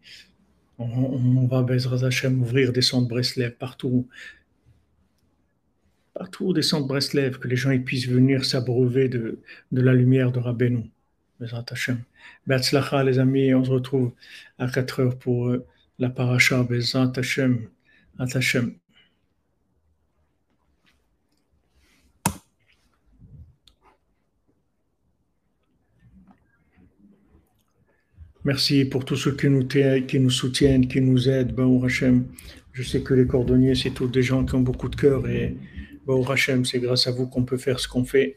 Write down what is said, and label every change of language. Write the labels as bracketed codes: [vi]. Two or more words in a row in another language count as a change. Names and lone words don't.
[fr] On va, [he] בעזרת השם, [fr] ouvrir des centres Breslev partout, partout des centres Breslev, que les gens ils puissent venir s'abreuver de la lumière de Rabbeinu. [he] בעזרת השם. [fr] Be'atzlacha, les amis, on se retrouve à 4 heures pour la paracha. [he] בעזרת השם. השם. [fr] Merci pour tous ceux qui nous soutiennent, qui nous aident. [he] ברוך השם. [fr] Je sais que les cordonniers, c'est tous des gens qui ont beaucoup de cœur et [he] ברוך השם, [fr] c'est grâce à vous qu'on peut faire ce qu'on fait.